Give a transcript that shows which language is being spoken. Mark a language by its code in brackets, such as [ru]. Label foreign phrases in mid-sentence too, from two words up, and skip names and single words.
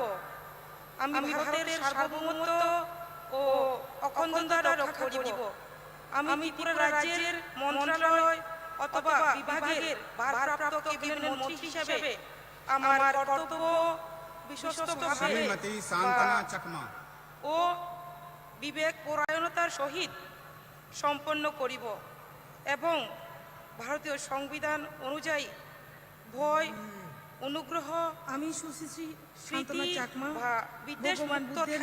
[bn] আমি ভারতের সার্বভৌমত্ব ও অখণ্ডতা রক্ষা করিব। আমি ত্রিপুরা রাজ্যের মন্ত্রণালয় অথবা বিভাগের ভারপ্রাপ্ত ক্যাবিনেট মন্ত্রী হিসেবে আমার কর্তব্য বিশ্বস্তভাবে श्रीमती शांतना चकमा ও বিবেক পরায়ণতার সহিত সম্পন্ন করিব এবং ভারতীয় সংবিধান অনুযায়ী ভয় অনুগ্রহ আমি সুশ্রী প্রীতি শান্তনা চাকমা বা বিদ্বেষ ভগবান মুক্ত বুদ্ধের